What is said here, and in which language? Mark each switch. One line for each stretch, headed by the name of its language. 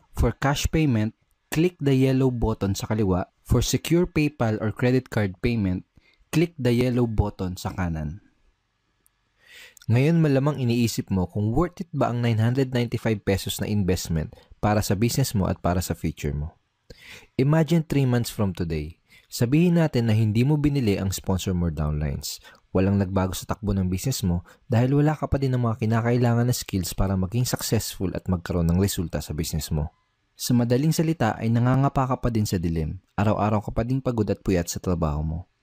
English: For cash payment, click the yellow button
Filipino: sa kaliwa.
English: For secure PayPal or credit card payment, click the yellow button
Filipino: sa kanan. Ngayon malamang iniisip mo kung worth it ba ang 995 pesos na investment para sa business mo at para sa future mo.
English: Imagine 3 months from today.
Filipino: Sabihin natin na hindi mo binili ang sponsor more downlines. Walang nagbago sa takbo ng business mo dahil wala ka pa din ng mga kinakailangan na skills para maging successful at magkaroon ng resulta sa business mo. Sa madaling salita ay nangangapa ka pa din sa dilim. Araw-araw ka pa din pagod at puyat sa trabaho mo.